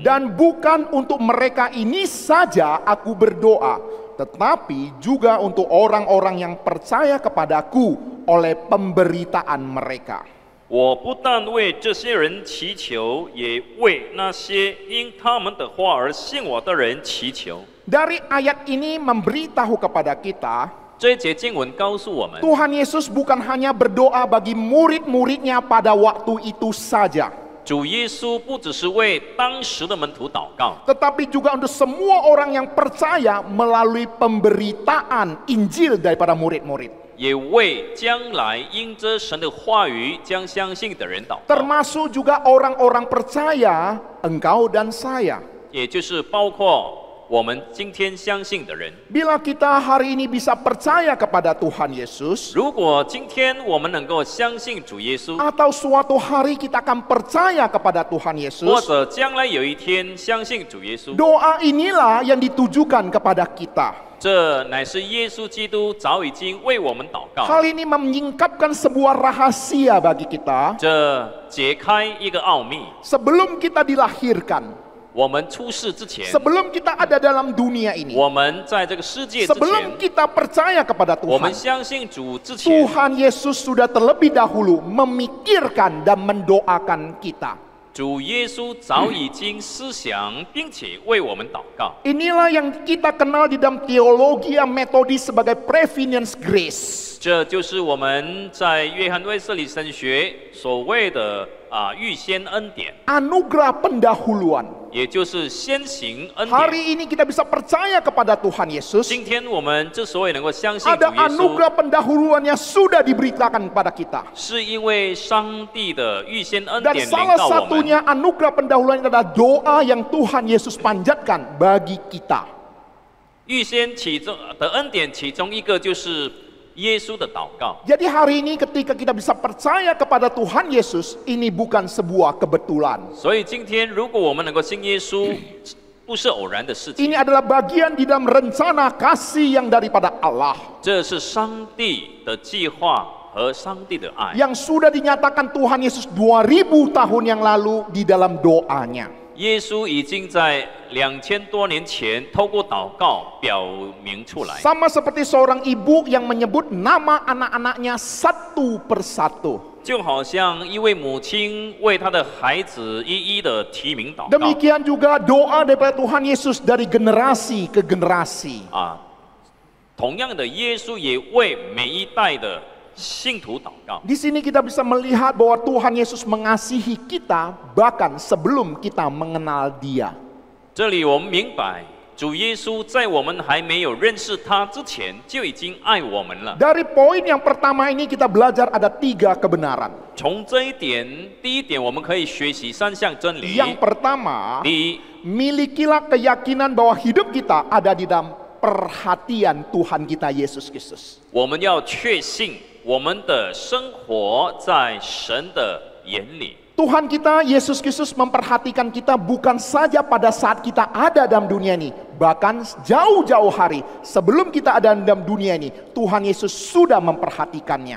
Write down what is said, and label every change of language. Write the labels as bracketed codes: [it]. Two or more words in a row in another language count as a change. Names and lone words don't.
[id] dan bukan untuk mereka ini saja aku berdoa, tetapi juga untuk orang-orang yang percaya kepadaku oleh pemberitaan mereka. [zh] 我不但为这些人祈求，也为那些因他们的话而信我的人祈求。 [id] Dari ayat ini memberitahu kepada kita, [zh] 这一节经文告诉我们， [id] Tuhan Yesus bukan hanya berdoa bagi murid-muridnya pada waktu itu saja, [zh] 主耶稣不只是为当时的门徒祷告， [id] tetapi juga untuk semua orang yang percaya melalui pemberitaan Injil daripada murid-murid. [zh] 也为将来因着神的话语将相信的人祷告， [id] Termasuk juga orang-orang percaya, engkau dan saya. [zh] 也就是包括我们今天相信的人。 [id] Bila kita hari ini bisa percaya kepada Tuhan Yesus, [zh] 如果今天我们能够相信主耶稣， [id] atau suatu hari kita akan percaya kepada Tuhan [zh] 或 [id] Yesus, [zh] 者将来有一天相信主耶稣， [id] doa inilah yang ditujukan kepada kita. [zh] 这乃是耶稣基督早已经为我们祷告。 [id] Hal ini menyingkapkan sebuah rahasia bagi kita. [zh] 这解开一个奥秘， [id] Sebelum kita dilahirkan, [zh] 我们出世之前， [id] sebelum kita ada dalam dunia ini, [zh] 我们在这个世界之前， [id] sebelum kita percaya kepada [zh] 我们 [id] Tuhan, [zh] 相信主之前， [id] Tuhan Yesus sudah terlebih dahulu memikirkan dan mendoakan kita. [zh] 主耶稣早已经思想，并且为我们祷告。 [id] Inilah yang kita kenal di dalam teologi metodis sebagai [en] preeminence grace. [zh] 这就是我们在约翰卫斯理神学所谓的预先恩典， [id] Anugerah pendahuluan. [zh] 也就是先行恩典。 [id] Hari ini kita bisa percaya kepada Tuhan Yesus. [zh] 今天我们之所以能够相信主 [id] Ada [zh] 耶稣， [id] anugerah pendahuluan yang sudah diberitakan kepada kita. [zh] 是因为上帝的预先恩 [id] Dan [zh] 典临 [id] salah [zh] 到我们。 [id] satunya anugerah pendahuluan adalah doa yang Tuhan Yesus panjatkan bagi kita. [zh] 预先其中的恩典，其中一个就是耶稣的祷告。 [id] Jadi hari ini ketika kita bisa percaya kepada Tuhan Yesus, ini bukan sebuah kebetulan. [zh] 所以今天，如果我们能够信耶稣， 不是偶然的事情 [id] Ini，adalah bagian di dalam rencana kasih yang daripada Allah [zh] 这是上帝的计划和上帝的爱。 [id] yang sudah dinyatakan Tuhan Yesus 2000 tahun yang lalu di dalam doanya. [zh] 耶稣已经在2000多年前透过祷告表明出来， [id] Sama seperti seorang ibu yang menyebut nama anak-anaknya satu persatu. [zh] 就好像一位母亲为她的孩子一一的提名祷告 [id] Demikian juga doa daripada Tuhan Yesus dari generasi ke generasi. 啊。 [zh] 同样的，耶稣也为每一代的信徒祷告。 [id] Di sini kita bisa melihat bahwa Tuhan Yesus mengasihi kita bahkan sebelum kita mengenal Dia. [zh] 这里我们明白，主耶稣在我们还没有认识他之前，就已经爱我们了。 [id] Dari poin yang pertama ini kita belajar ada 3 kebenaran. [zh] 从这一点，第一点，我们可以学习3项真理。 [id] Yang pertama, [zh] 第一， [id] milikilah keyakinan bahwa hidup kita ada di dalam perhatian Tuhan kita Yesus Kristus. [zh] 我们要确信我们的生活在神的眼里。 [id] Tuhan kita Yesus Kristus memperhatikan kita bukan saja pada saat kita ada dalam dunia ini, bahkan jauh-jauh hari sebelum kita ada dalam dunia ini, Tuhan Yesus sudah memperhatikannya.